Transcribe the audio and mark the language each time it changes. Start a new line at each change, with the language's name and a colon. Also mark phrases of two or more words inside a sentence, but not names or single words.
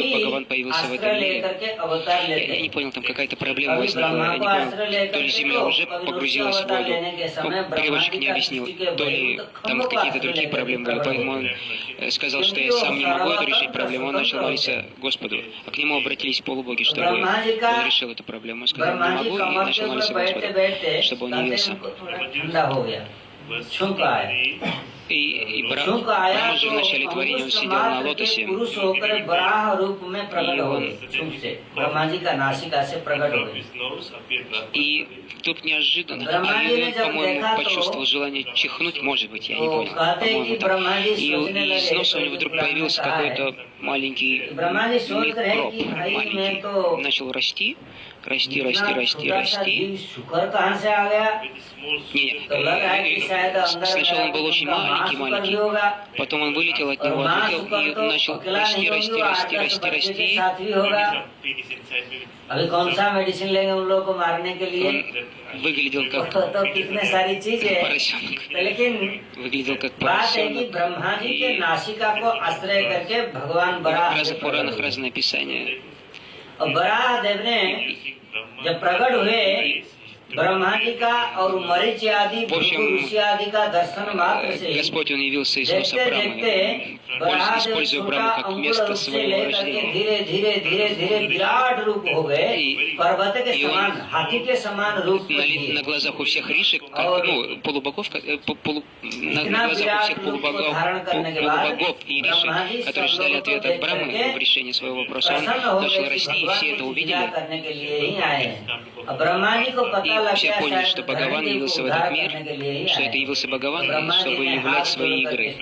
Hindi: भी
Russian: Бхагаван появился в
Hindi: आश्रय
Russian: этом мире.
Hindi: लेकर के अवतार लेते
Russian: Я не
Hindi: हैं।
Russian: понял, там какая-то проблема
Hindi: कभी
Russian: возникла,
Hindi: ब्रह्मा
Russian: я не
Hindi: को
Russian: понял,
Hindi: आश्रय
Russian: то
Hindi: लेकर
Russian: ли
Hindi: के
Russian: земля уже
Hindi: कभी
Russian: погрузилась в
Hindi: अवतार
Russian: воду,
Hindi: लेने के समय
Russian: ну, переводчик
Hindi: ब्रह्मा
Russian: не
Hindi: जी का
Russian: объяснил,
Hindi: सृष्टि के
Russian: то
Hindi: भय
Russian: ли
Hindi: तो
Russian: там
Hindi: खम्भों को
Russian: какие-то
Hindi: आश्रय
Russian: другие
Hindi: लेकर
Russian: проблемы
Hindi: के
Russian: были,
Hindi: प्रकट
Russian: поэтому
Hindi: होते
Russian: он
Hindi: हैं।
Russian: сказал, что я сам не могу это решить проблему, он начал молиться Господу, а к нему обратились полубоги, чтобы
Hindi: ब्रह्मा जी का
Russian: он решил эту проблему. Он сказал,
Hindi: ब्रह्मा
Russian: не
Hindi: जी
Russian: могу, и
Hindi: कमर के
Russian: начал
Hindi: ऊपर
Russian: молиться
Hindi: बैठते
Russian: Господу,
Hindi: बैठते
Russian: чтобы он
Hindi: कहते
Russian: явился.
Hindi: उनको थोड़ा ठंडा हो गया, छुक आया।
Russian: И
Hindi: छुक आया
Russian: Брахма же
Hindi: तो
Russian: в начале творения он
Hindi: अंगुष्ठ
Russian: сидел на
Hindi: मात्र के
Russian: лотосе,
Hindi: पुरुष होकर बराह रूप में प्रकट
Russian: И
Hindi: हो
Russian: он-
Hindi: गए, छुक से ब्रह्मा जी का नासिका से प्रकट हो गए।
Russian: и тут неожиданно,
Hindi: Брахма जी ने
Russian: он,
Hindi: जब
Russian: по-моему,
Hindi: देखा तो-
Russian: почувствовал желание чихнуть, может быть, я не
Hindi: तो
Russian: понял,
Hindi: कहते हैं कि
Russian: по-моему, так.
Hindi: ब्रह्मा जी
Russian: И
Hindi: सोचने
Russian: из
Hindi: लगे,
Russian: носа у него
Hindi: तो
Russian: вдруг
Hindi: पुराण में
Russian: появился
Hindi: कहा है,
Russian: какой-то маленький
Hindi: ब्रह्मा जी सोच रहे हैं
Russian: микроб,
Hindi: कि भाई मैं
Russian: маленький,
Hindi: तो
Russian: начал расти, расти, расти, расти, расти.
Hindi: शुकर कहाँ से आ गया?
Russian: Не,
Hindi: तो लग रहा है कि शायद अंदर
Russian: сначала он был очень маленький, маленький, потом он вылетел от него, отлетел и начал расти, расти, расти, расти, расти.
Hindi: अभी कौन सा मेडिसिन लेंगे उन लोगों को मारने के लिए?
Russian: Он выглядел как
Hindi: तो कितने सारी चीजें,
Russian: поросенок,
Hindi: लेकिन
Russian: выглядел как
Hindi: बात है कि
Russian: поросенок.
Hindi: ब्रह्मा जी के नासिका को आश्रय करके भगवान
Russian: В
Hindi: बराह
Russian: разных Пуранах разные описания.
Hindi: और बराह देव ने जब प्रकट हुए ब्रह्मा जी का और मरीच आदि ऋषि आदि का दर्शन मात्र से
Russian: Господь, Он явился из носа
Hindi: देखते
Russian: Брамы,
Hindi: देखते बराह देव
Russian: используя
Hindi: छोटा
Russian: Браму как
Hindi: अंकुर
Russian: место
Hindi: रूप से
Russian: своего
Hindi: लेकर के
Russian: рождения.
Hindi: धीरे धीरे धीरे धीरे विराट रूप हो गए, पर्वत के समान, हाथी के समान रूप
Russian: На глазах у всех ришек, ну, полубогов, на глазах у всех полубогов и ришек, которые ждали ответа от Брамы в решении своего вопроса, он начал расти, и все это увидели. И все поняли, что Бхагаван явился в этот мир, что это явился Бхагаван, чтобы являть свои игры.